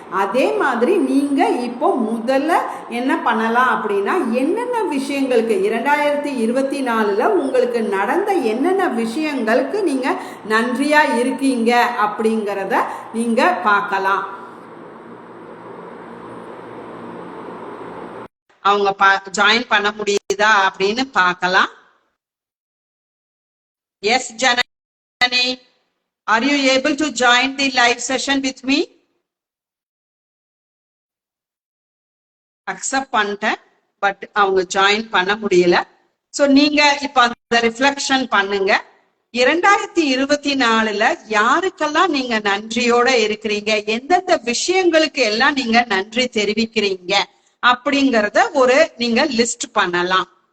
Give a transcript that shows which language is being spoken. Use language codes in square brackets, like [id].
[ta] அதே மாதிரி நீங்கள் இப்போ முதல்ல என்ன பண்ணலாம் அப்படின்னா, என்னென்ன விஷயங்களுக்கு 2024 உங்களுக்கு நடந்த என்னென்ன விஷயங்களுக்கு நீங்கள் நன்றியாக இருக்கீங்க அப்படிங்கிறத நீங்கள் பார்க்கலாம். அவங்க ஜாயின் பண்ண முடியுதா அப்படின்னு பார்க்கலாம். [en] Yes, Janani, are you able to join the live session with me? [ta] Accept பண்ணிட்டேன், பட் அவங்க ஜாயின் பண்ண முடியல. ஸோ நீங்க இப்ப அந்த ரிஃப்ளெக்ஷன் பண்ணுங்க. 2024 யாருக்கெல்லாம் நீங்க நன்றியோட இருக்கிறீங்க, எந்தெந்த விஷயங்களுக்கு எல்லாம் நீங்க நன்றி தெரிவிக்கிறீங்க அப்படிங்கறத ஒரு நீங்க லிஸ்ட் பண்ணலாம்.